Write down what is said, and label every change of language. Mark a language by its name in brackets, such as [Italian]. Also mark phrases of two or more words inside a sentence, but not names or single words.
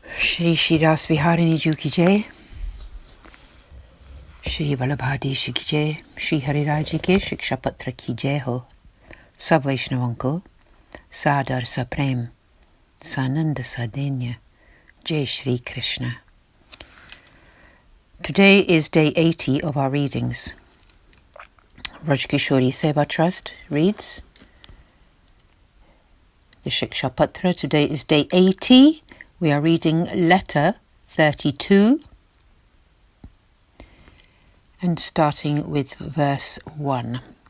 [Hindi] श्री शिरस विहारिणी जू की जय, श्री बड़े शी की जय, श्री हरि राजी के शिक्षा पत्र की जय हो. सब वैष्णवन को, सादर सा प्रेम, सानंद सा दैन्य, जय श्री कृष्ण. [English] Today is day 80 of our readings. Rajkishori Seva Trust reads the Shiksha Patra. Today is day 80. We are reading letter 32 and starting with verse 1.